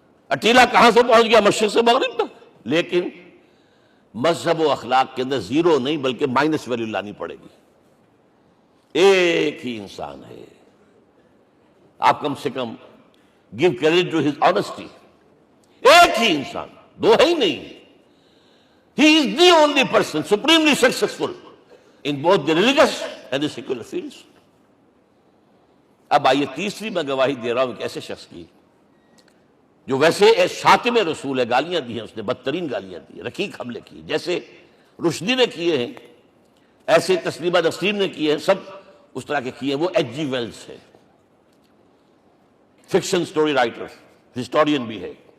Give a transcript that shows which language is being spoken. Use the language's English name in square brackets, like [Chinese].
[Urdu] اٹیلا کہاں سے پہنچ گیا؟ مشرق سے مغرب تک. لیکن مذہب و اخلاق کے اندر زیرو نہیں بلکہ مائنس ویلیو لانی پڑے گی. ایک ہی انسان ہے. آپ کم سے کم [English] Give credit to his honesty. [Urdu] ایک ہی انسان، دو ہے ہی نہیں. [English] He is the only person supremely successful in both the religious and the secular fields. [Urdu] اب آئیے تیسری میں گواہی دے رہا ہوں ایک ایسے شخص کی جو ویسے شاتم رسول ہے، گالیاں دی ہیں اس نے، بدترین گالیاں دی، رقیق حملے کی، جیسے رشدی نے کیے ہیں ایسے تسلیمہ نسرین نے کیے ہیں، سب اس طرح کے کیے ہیں. وہ ایچ جی ویلز ہے، فکشن سٹوری رائٹر، ہسٹورین بھی ہے.